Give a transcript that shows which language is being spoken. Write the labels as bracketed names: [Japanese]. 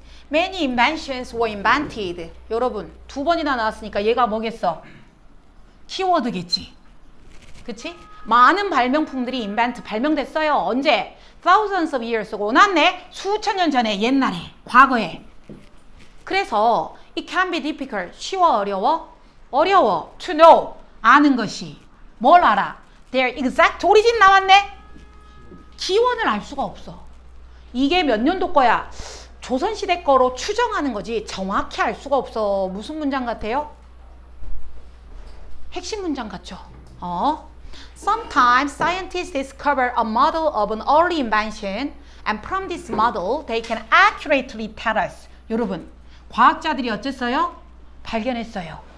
[English] Many inventions were invented. [Korean] 여러분, 2번이나 나왔으니까 얘가 뭐겠어? 키워드겠지. 그치? 많은 발명품들이 [English] invent, [Korean] 발명됐어요. 언제? [English] Thousands of years ago. [Korean] 났네? 수천 년 전에, 옛날에, 과거에. 그래서 [English] it can be difficult. [Korean] 쉬워, 어려워? 어려워. [English] To know. [Korean] 아는 것이. 뭘 알아? [English] Their exact origin [Korean] 나왔네? 기원을 알 수가 없어. 이게 몇 년도 거야? 조선시대 거로 추정하는 거지 정확히 알 수가 없어. 무슨 문장 같아요? 핵심 문장 같죠? [English] Sometimes scientists discover a model of an early invention and from this model they can accurately tell us. [Korean] 여러분, 과학자들이 어쨌어요? 발견했어요.